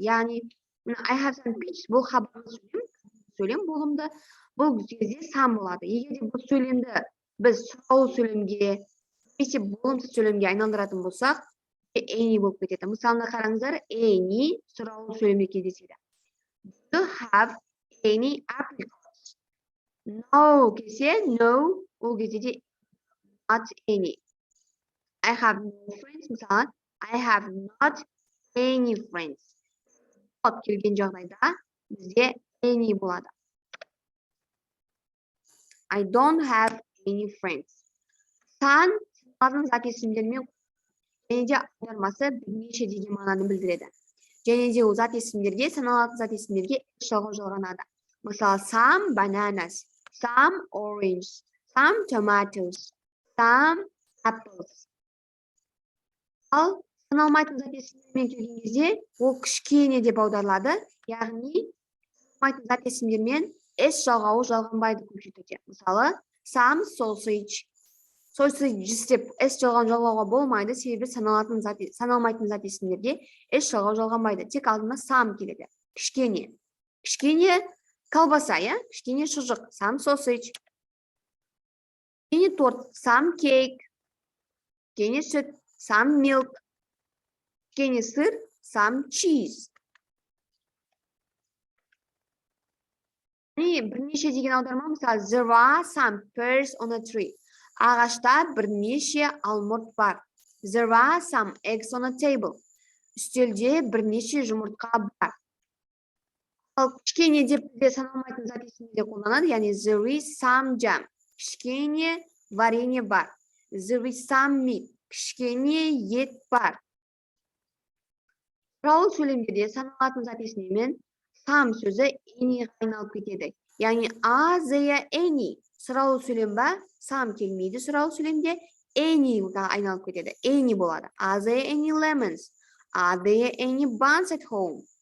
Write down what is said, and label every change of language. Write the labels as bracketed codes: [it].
[kk] Яғни, [en] I have some peaches, [kk] бұл хабарлы сөйлем болымды. Бұл кезде some болады. Егер де бұл сөйлемді біз сұраулы сөйлемге, немесе болымсыз сөйлемге айналдыратын болсақ, any болып кетеді. Мысалына қараңыздар, any сұраулы сөйлемде кездеседі. [en] Do you have any apricots? [kk] No келсе, no, ол кезде де not any. [en] I have no friends, мысалы, I have not any friends. [kk] Not келген жағдайда бізде any болады. [en] I don't have any friends. [kk] Сан саналатын зат есімдермен және де аудармасы бірнеше деген мағынаны білдіреді. Және де ол зат есімдерге, саналатын зат есімдерге жалғау жалғанады. [en] Мысалы, some bananas, some oranges, some tomatoes, some apples. [kk] Ал саналмайтын зат есімдермен келген кезде, ол кішкене деп аударылады. Яғни, саналмайтын зат есімдермен S жалғауы жалғанбайды көпше түрде. [en] Мысалы, some sausage. [kk] Sausage деп S жалғауға болмайды, себебі саналмайтын зат есімдерге S жалғау жалғанбайды. Тек алдына some келеді. Кішкене. Кішкене колбаса, иә? Кішкене шұжық, [en] some sausage. [kk] Кішкене торт, [en] some cake. [kk] Кішкене сүт, [en] some milk. [kk] Кішкене сыр, [en] some cheese. [kk] Бірнеше деген аударма, мысалы, [en] there are some pears on a tree. [kk] Ағашта бірнеше алмұрт бар. [en] There are some eggs on a table. [kk] Үстелде бірнеше жұмыртқа бар. Ал кішкене деп бізде саналмайтын зат есімде қолданады, яғни [en] there is some jam. [kk] Кішкене варенье бар. [en] There is some meat. [kk] Кішкене ет бар. Сұрау сөйлемдерде саналатын зат есімдермен some сөзі any'ға айналып кетеді. [en] Яғни are there any? [kk] Сұрау сөйлем ба? Some келмейді сұрау сөйлемде. Any'ға айналып кетеді. [en] Any болады. Are there any lemons? Are there any buns at home?